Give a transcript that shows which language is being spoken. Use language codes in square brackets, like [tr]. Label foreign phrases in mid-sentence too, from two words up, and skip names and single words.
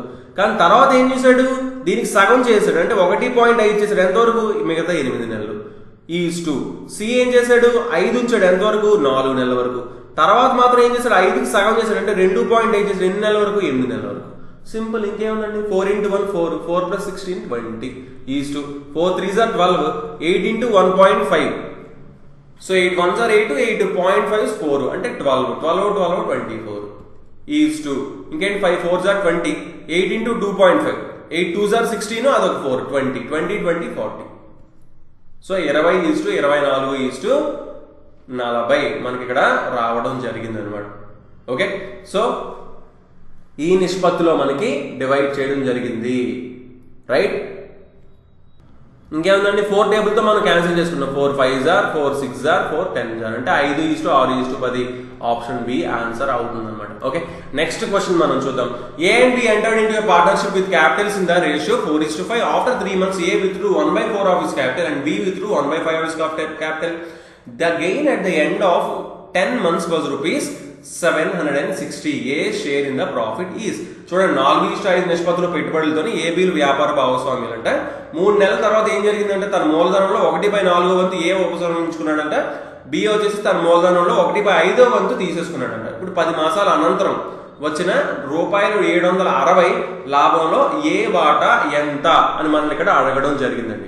[te] కానీ తర్వాత ఏం చేశాడు, దీనికి సగం చేశాడు, అంటే 1.5 చేశాడు, ఎంతవరకు, మిగతా 8 నెలలు. [en] is to C [te] ఏం చేశాడు, 5 ఉంచాడు, ఎంతవరకు 4 నెలల వరకు. తర్వాత మాత్రం ఏం చేశాడు, 5కి సగం చేశాడు, అంటే 2.5 చేశాడు, ఎన్ని నెలల వరకు, 8 నెలల వరకు. [en] సింపుల్, ఇంకేముందండి 4 into 1 4, 4 plus 16 20 is to 4 3s are 12, 8 into 1.5. సో 8 1s are 8, 8 0.5 is 4 అంటే 12 24 is to ఇంకేంటి 5 4s are 20, 8 into 2.5, 8 2s are 16 అదొక 4 20 20 40. [te] సో 20 [en] is to [te] 24 [en] is to [te] 40 మనకి ఇక్కడ రావడం జరిగింది అనమాట. [en] okay, so [te] ఈ నిష్పత్తిలో మనకి డివైడ్ చేయడం జరిగింది, రైట్. ఇంకేముందండి 4 టేబుల్తో మనం క్యాన్సిల్ చేసుకున్నాం. [en] 4 5s are 4 6s are 4 10s are అంటే 5:6:10 option B answer [te] అవుతుంది అనమాట. [en] Okay, next question [te] మనం చూద్దాం. [en] A and B entered into a partnership with capitals in the ratio 4:5. After 3 months, A withdrew 1/4 of his capital and B withdrew 1/5 of his capital. The gain at the end of 10 months was rupees 760. A share in the profit is. [te] చూడండి 4:5 నిష్పత్తిలో పెట్టుబడులతోని ఏబీలు వ్యాపార భాగస్వామ్యులు అంటే 3 నెలల తర్వాత ఏం జరిగిందంటే తన మూలధనంలో 1/4 వంతు ఏ ఉపసంహరించుకున్నాడంట, బి వచ్చేసి తన మూలధనంలో 1/5 వంతు తీసేసుకున్నాడంట. ఇప్పుడు 10 మాసాల అనంతరం వచ్చిన ₹760 లాభంలో ఏ వాటా ఎంత అని మనం ఇక్కడ అడగడం జరిగిందండి.